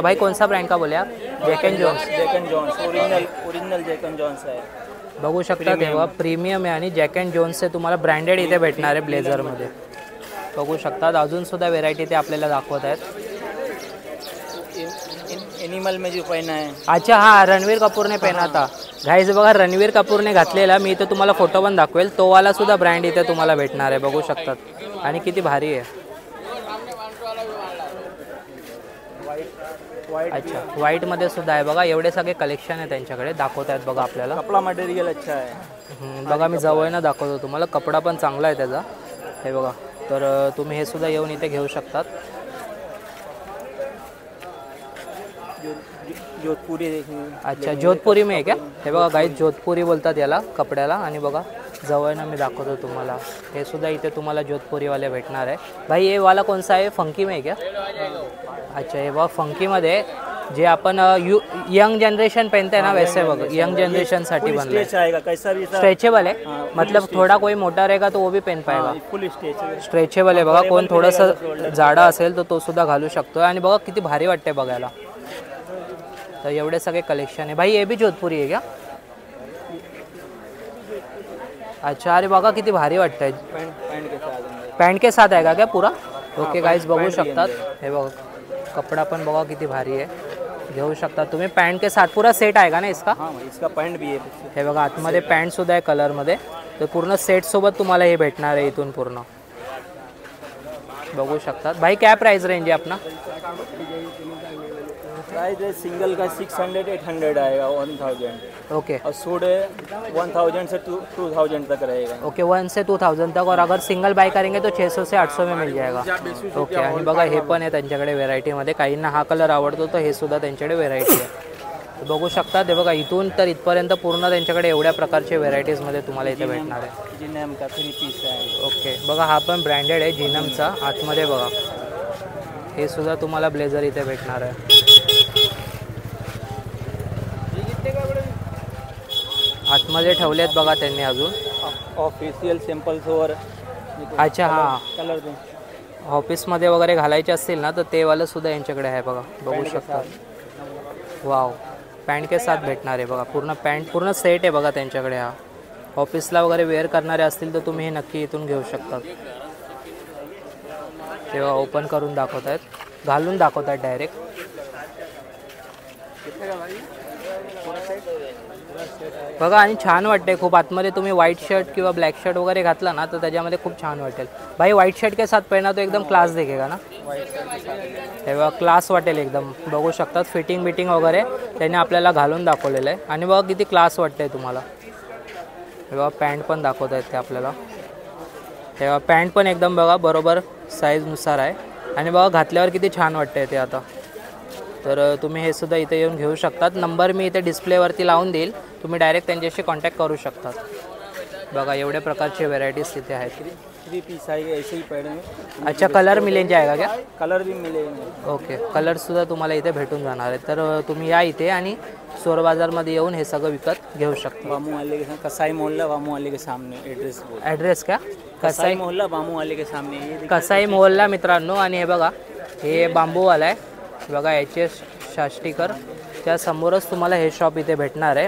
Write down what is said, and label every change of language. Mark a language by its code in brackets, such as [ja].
[mr] भाई कोणसा ब्रँड का बोलूया. Jack and Johne's original jack and Johne's आहे. बघू शकता तेव्हा प्रीमियम आहे. आणि जॅक अँड जोन्सचे तुम्हाला ब्रँडेड इथे भेटणार आहे ब्लेझरमध्ये. बघू शकतात अजून सुद्धा व्हेरायटी ते आपल्याला दाखवत आहेत. [hi] एनिमल में जो पहना है. [mr] अच्छा हा रणवीर कपूरने पहना था गाइस. बघा रणवीर कपूरने घातलेला. मी इथे तुम्हाला फोटो पण दाखवेल. तो वाला सुद्धा ब्रँड इथे तुम्हाला भेटणार आहे. बघू शकतात आणि किती भारी आहे. अच्छा व्हाईटमध्ये सुद्धा आहे बघा. एवढे सगळे कलेक्शन आहे त्यांच्याकडे दाखवत आहेत बघा आपल्याला. कपडा मटेरियल अच्छा आहे. बघा मी जवळनं दाखवतो तुम्हाला. कपडा पण चांगला आहे त्याचा. हे बघा तर तुम्ही हे सुद्धा येऊन इथे घेऊ शकतात. जोधपुरी. अच्छा जोधपुरी में आहे क्या. हे बघा गाईज जोधपुरी बोलतात याला कपड्याला. आणि बघा जवळनं मी दाखवतो तुम्हाला. हे सुद्धा इथे तुम्हाला जोधपुरीवाले भेटणार आहे. [hi] भाई ये वाला कोणसा आहे फंकी में आहे क्या. [mr] अच्छा हे बघा फंकीमध्ये जे आपण यंग जनरेशन [hi] पहनते हैं ना वैसे [mr] बघा यंग जनरेशनसाठी बनलं आहे. [hi] स्ट्रेचेबल है मतलब थोड़ा कोई मोटा रहेगा तो वो भी पहन पाएगा. फुल [mr] स्ट्रेचेबल आहे बघा. कोण थोडंसं जाडं असेल तर तो सुद्धा घालू शकतो. आणि बघा किती भारी वाटते बघायला. तर एवढे सगळे कलेक्शन आहे. [hi] भाई ये भी जोधपुरी है क्या. [mr] अच्छा अरे बघा किती भारी वाटतंय. [hi] पॅन्ट के साथ आहे का पूरा. [mr] ओके गाइस बघू शकतात. हे बघा कपडा पण बघा किती भारी आहे. घेऊ शकता तुम्ही. [hi] पॅन्ट के साथ पूरा सेट [mr] आहे का ना इसका. [hi] इसका पॅन्ट भी आहे. [mr] हे बघा आतमध्ये पॅन्ट सुद्धा आहे कलरमध्ये. तर पूर्ण सेट सोबत तुम्हाला हे भेटणार आहे इथून पूर्ण. बघू शकतात. [hi] भाई क्या प्राइस रेंज है अपना. प्राइस है सिंगल का 600 800 आएगा 1000 ओके और सूट है 1000 से 2000 तक रहेगा। ओके 1 से 2000 तक और अगर सिंगल बाय करेंगे तो 600 से 800 में मिल जाएगा। [mr] ओके आणि बघा हे पण आहे त्यांच्याकडे व्हेरायटीमध्ये, काहींना हा कलर आवडतो तर हे सुद्धा त्यांच्याकडे व्हेरायटी आहे बघू शकता। ते बघा इथून तर इथपर्यंत पूर्ण त्यांच्याकडे एवढ्या प्रकारचे व्हेरायटीजमध्ये तुम्हाला इथे भेटणार आहे। जिनम का 3 पीस आहे। ओके बघा हा पण ब्रँडेड आहे जिनमचा, आतमध्ये बघा हे सुद्धा तुम्हाला ब्लेझर इथे भेटणार आहे। आतमध्ये ठेवलेत बघा त्यांनी अजून ऑफिशियल सॅम्पल्स वर। अच्छा हां कलर ऑफिसमध्ये वगैरे घालायचे असतील ना तर ते वालं सुद्धा यांच्याकडे आहे बघा, बघू शकता। वाव पॅन्ट के साथ भेटणार आहे बघा, पूर्ण पॅन्ट पूर्ण सेट आहे बघा त्यांच्याकडे। हा ऑफिसला वगैरे वेअर करणारे असतील तर तुम्ही हे नक्की इथून घेऊ शकता। तेव्हा ओपन करून दाखवत आहेत, घालून दाखवत आहेत डायरेक्ट। बघा आणि छान वाटते खूप। आतमध्ये तुम्ही व्हाईट शर्ट किंवा ब्लॅक शर्ट वगैरे घातला ना तर त्याच्यामध्ये खूप छान वाटेल। [hi] भाई व्हाईट शर्ट के साथ पहना तो एकदम क्लास दिखेगा ना, [mr] तेव्हा क्लास वाटेल एकदम। बघू शकतात फिटिंग बिटिंग वगैरे त्यांनी आपल्याला घालून दाखवलेलं आहे आणि बघा किती क्लास वाटते तुम्हाला। तेव्हा पॅन्ट पण दाखवत आहेत ते आपल्याला, तेव्हा पॅन्ट पण एकदम बघा बरोबर साईजनुसार आहे आणि बघा घातल्यावर किती छान वाटते ते आता। तर तुम्ही हे सुद्धा इथे येऊन घेऊ शकतात। नंबर मी इथे डिस्प्लेवरती लावून देईल, तुम्ही डायरेक्ट त्यांच्याशी कॉन्टॅक्ट करू शकतात। बघा एवढ्या प्रकारचे व्हेरायटीज तिथे आहेत। [hi] 3 पीस आएगा ऐसे ही पड़ेंगे। अच्छा कलर मिल जाएगा क्या? कलर भी मिलेंगे। [mr] ओके कलर सुद्धा तुम्हाला इथे भेटून जाणार आहे। तर तुम्ही या इथे आणि चोर बाजारमध्ये येऊन हे सगळं विकत घेऊ शकता। [hi] बामू वाले के कसाई मोहल्ला बामू वाले के सामने एड्रेस बोल। ॲड्रेस का? कसाई मोहल्ला बामू वाले के सामने। ये [mr] कसाई मोहल्ला मित्रांनो। आणि हे बघा हे बांबूवाला आहे बघा, याचे शास्त्रीकर त्या समोरच तुम्हाला हे शॉप इथे भेटणार आहे।